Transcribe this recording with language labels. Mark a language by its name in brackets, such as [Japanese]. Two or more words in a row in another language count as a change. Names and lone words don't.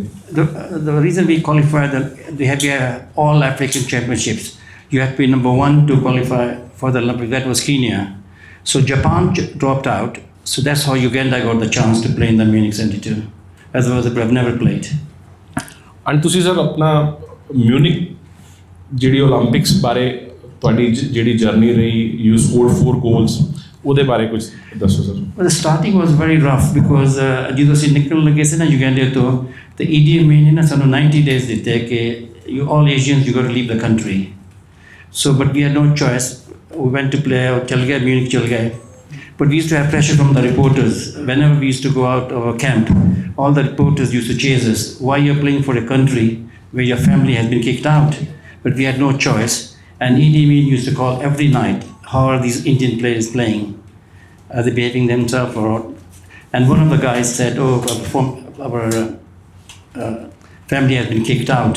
[English] The reason we qualified, we had all African championships. You had to be number one to qualify for the Olympics. That was Kenya. So Japan dropped out. So that's how Uganda got the chance to play in the Munich 72. Otherwise, they would have never played. [Punjabi] And ਤੁਸੀਂ ਸਰ ਆਪਣਾ ਮਿਊਨਿਕ ਜਿਹੜੀ 올림픽ਸ ਬਾਰੇ ਤੁਹਾਡੀ ਜਿਹੜੀ ਜਰਨੀ ਰਹੀ, [English] you scored 4 goals, [Punjabi] ਉਹਦੇ ਬਾਰੇ ਕੁਝ ਦੱਸੋ ਸਰ. [English] Well, the starting was very rough because [Punjabi] ਜਦੋਂ ਅਸੀਂ ਨਿਕਲਣ ਲੱਗੇ ਸੀ ਨਾ ਯੂਗੈਂਡਾ ਤੋਂ, ਤੇ ਈਡੀ ਅਮੀਨ ਨੇ ਸਾਨੂੰ [English] 90 days [Punjabi] ਦਿੱਤੇ ਕਿ [English] you all Asians, you got to leave the country. So, but we had no choice. We went to play, [Hindi] चल गए, Munich चल गए. [English] But we used to have pressure from the reporters. Whenever we used to go out of a camp, all the reporters used to chase us. Why you're playing for a country where your family has been kicked out? But we had no choice. And Idi Amin used to call every night, how are these Indian players playing? Are they behaving themselves or not? And one of the guys said, our family has been kicked out.